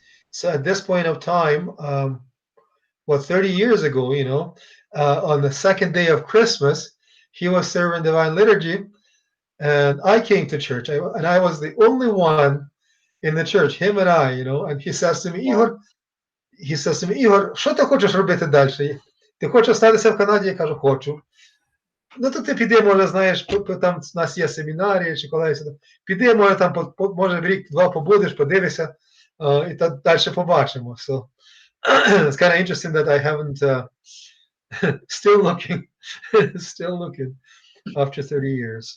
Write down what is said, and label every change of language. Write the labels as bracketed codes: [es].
[en] So at this point of time, 30 years ago, on the second day of Christmas, he was serving divine liturgy, and I came to church, and I was the only one in the church, him and I, and he says to me, [uk] Ігор, що ти хочеш робити далі? Ти хочеш остатися в Канаді? Я кажу, хочу. Ну, то ти піди, може, знаєш, там у нас є семінарії, чи колись, піди, може, там, може, рік-два побудеш, подивишся, і далі побачимо. [en] So, it's kind of interesting that I haven't, still looking after 30 years.